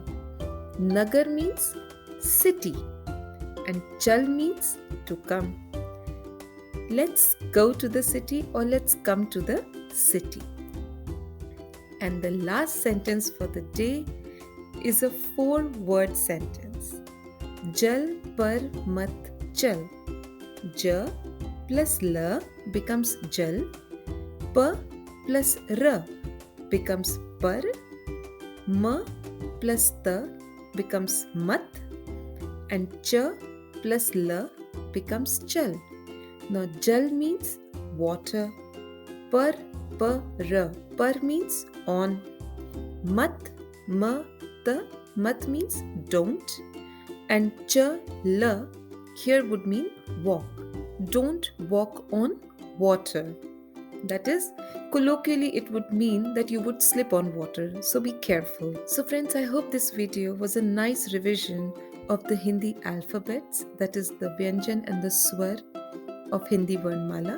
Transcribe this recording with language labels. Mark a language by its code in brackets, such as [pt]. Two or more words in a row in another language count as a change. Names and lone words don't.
[en] Nagar means city. And chal means to come. Let's go to the city or let's come to the city. And the last sentence for the day is a 4-word sentence. [hi] जल पर मत चल. [en] Ja plus la becomes jal. Pa plus ra becomes par. Ma plus ta becomes mat. And cha plus la becomes chal. Now jal means water. [hi] पर प र. [en] Par means on. [hi] मत म त. [en] Mat means don't. And [hi] च ल [en] here would mean walk. Don't walk on water. That is, colloquially it would mean that you would slip on water. So be careful. So friends, I hope this video was a nice revision of the Hindi alphabets, that is the Vyanjan and the Swar of Hindi Varnmala.